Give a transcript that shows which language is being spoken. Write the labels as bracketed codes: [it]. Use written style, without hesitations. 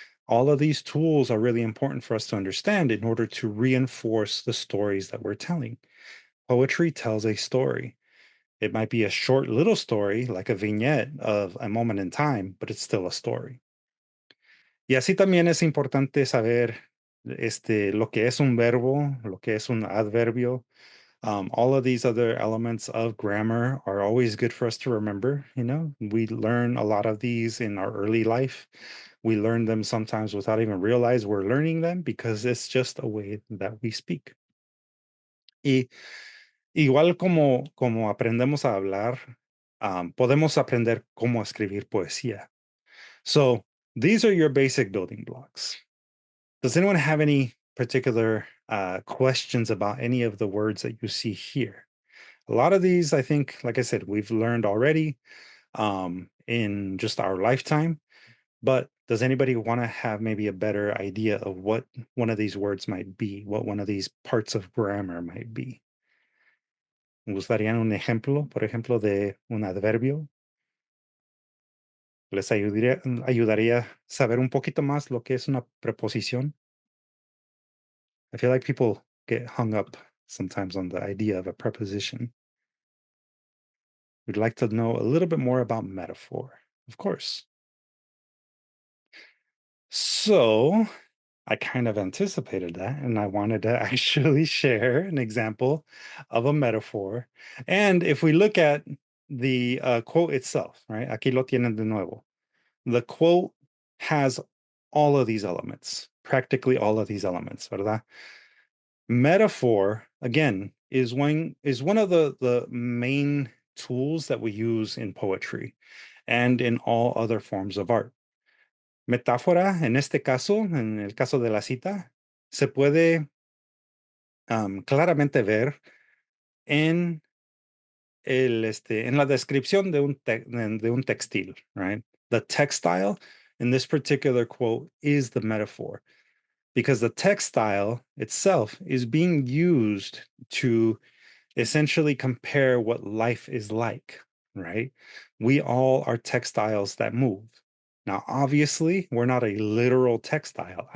[en] All of these tools are really important for us to understand in order to reinforce the stories that we're telling. Poetry tells a story. It might be a short little story, like a vignette of a moment in time, but it's still a story. [es] Y así también es importante saber lo que es un verbo, lo que es un adverbio. [en] All of these other elements of grammar are always good for us to remember. We learn a lot of these in our early life. We learn them sometimes without even realize we're learning them because it's just a way that we speak. [es] Y igual como aprendemos a hablar, podemos aprender cómo escribir poesía. [en] So these are your basic building blocks. Does anyone have any particular questions about any of the words that you see here? A lot of these, I think, like I said, we've learned already in just our lifetime. But does anybody want to have maybe a better idea of what one of these words might be, what one of these parts of grammar might be? [es] ¿Me gustaría un ejemplo, por ejemplo, de un adverbio? ¿Les ayudaría saber un poquito más lo que es una preposición? [en] I feel like people get hung up sometimes on the idea of a preposition. We'd like to know a little bit more about metaphor, of course. So I kind of anticipated that, and I wanted to actually share an example of a metaphor. And if we look at the quote itself, right? [es] Aquí lo tienen de nuevo. [en] The quote has all of these elements, practically all of these elements, ¿verdad? Metaphor, again, is one of the main tools that we use in poetry and in all other forms of art. [es] Metáfora, en este caso, en el caso de la cita, se puede claramente ver en en la descripción de un textil, right? [en] The textile in this particular quote is the metaphor, because the textile itself is being used to essentially compare what life is like, right? We all are textiles that move. Now, obviously, we're not a literal textile.